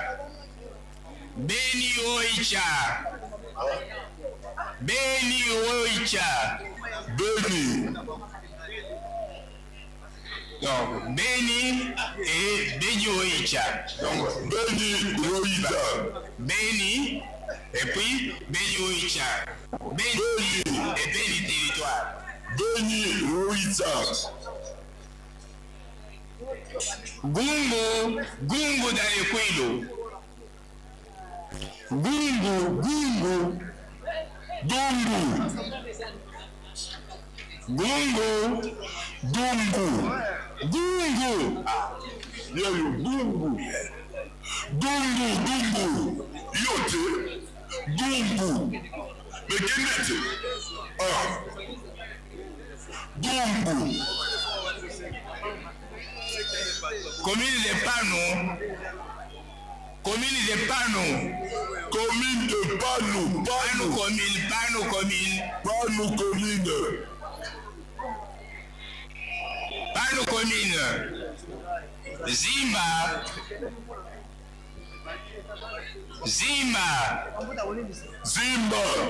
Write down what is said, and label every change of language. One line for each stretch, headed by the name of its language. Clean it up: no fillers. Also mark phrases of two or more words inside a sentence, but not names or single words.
French: Donc, Beni et Beni Oicha. Donc, Beni et puis Beni Oicha. Beni et Beni territoire. Beni Oicha. Gungu dans les Kwilu. Gungu. Yote. Gungu. Mais qu'est-ce Gungu. Commune de Pano. Commune de Panou. Commune de Panou. Panou commune. Panou commune. Panou commune. Panou commune. Zimba. Zimba. Zimba.